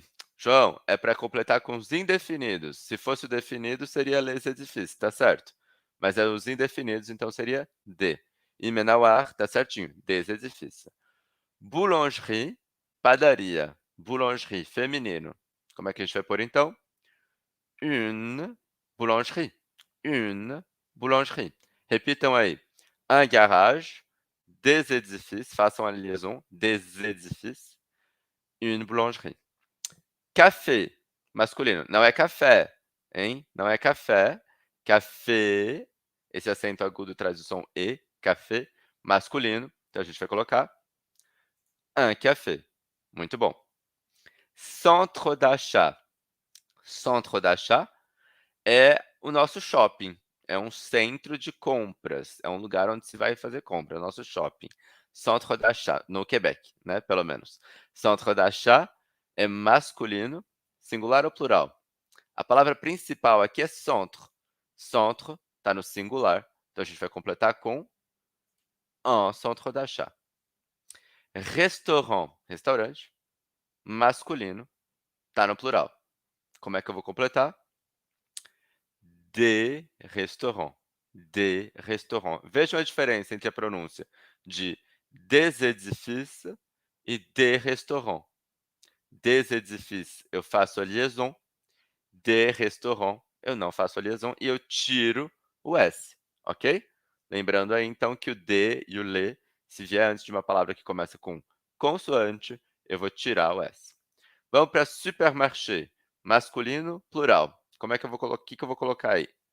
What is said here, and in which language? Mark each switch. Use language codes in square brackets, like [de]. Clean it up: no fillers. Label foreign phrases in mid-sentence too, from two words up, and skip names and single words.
[pt] João, é para completar com os indefinidos. Se fosse o definido, seria les edifícios, tá certo. Mas é os indefinidos, então seria de. E menauar, tá certinho, [fr] des edifícios. [pt] Boulangerie, padaria. Boulangerie, feminino. Como é que a gente vai pôr, então? [fr] Une boulangerie. Une boulangerie. [pt] Repitam aí. [fr] Un garage, des édifices, [pt] façam a liaison, [fr] des édifices, une boulangerie. [pt] Café, masculino. Não é café, hein? Não é café. Café, esse acento agudo traz o som E, café, masculino. Então a gente vai colocar [fr] un café. [pt] Muito bom. [fr] Centre d'achat. Centre d'achat [pt] é o nosso shopping. É um centro de compras. É um lugar onde se vai fazer compra, é o nosso shopping. [fr] Centre d'achat, [pt] no Quebec, né, pelo menos. [fr] Centre d'achat [pt] é masculino, singular ou plural? A palavra principal aqui é centre. Centre está no singular, então a gente vai completar com [fr] un centre d'achat. [pt] Restaurant, restaurante, masculino, está no plural. Como é que eu vou completar? [fr] Des restaurants. Des restaurants. [pt] Vejam a diferença entre a pronúncia de [fr] des édifices [pt] e [fr] des restaurants. Des édifices [pt] eu faço a liaison, [fr] des restaurants [pt] eu não faço a liaison e eu tiro o S, ok? Lembrando aí então que o de e o le, se vier antes de uma palavra que começa com consoante, eu vou tirar o S. Vamos para supermarché, masculino, plural. Como é que eu vou colocar? O que que eu vou colocar aí?